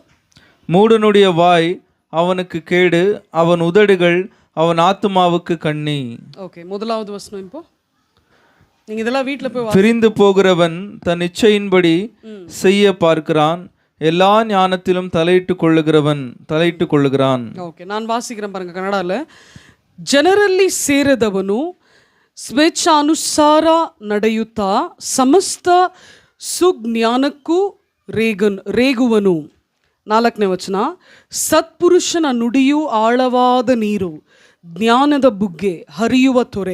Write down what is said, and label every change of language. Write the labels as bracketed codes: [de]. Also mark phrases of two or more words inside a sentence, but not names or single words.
[ta] மூடனுடைய வாய் அவனுக்கு கேடு, அவன் உதடுகள் அவன் ஆத்துமாவுக்கு கண்ணி. ஓகே, முதலாவது வசனம். இப்போ நீங்க இதெல்லாம் வீட்டில் போய் பிரிந்து போகிறவன் தன் இச்சையின்படி செய்ய பார்க்கிறான், எல்லா ஞானத்திலும் தலையிட்டுக் கொள்ளுகிறான். ஓகே, நான் வாசிக்கிறேன் பாருங்க கன்னடால. [kn] ಜನರಲ್ಲಿ ಸೇರದವನು ಸ್ವೇಚ್ಛಾನುಸಾರ ನಡೆಯುತ್ತಾ ಸಮಸ್ತ ಸುಜ್ಞಾನಕ್ಕೂ ರೇಗುವನು. 4ನೇ ವಚನ, ಸತ್ಪುರುಷನ ನುಡಿಯು ಆಳವಾದ ನೀರು, ಜ್ಞಾನದ ಬುಗ್ಗೆ ಹರಿಯುವ ತೊರೆ.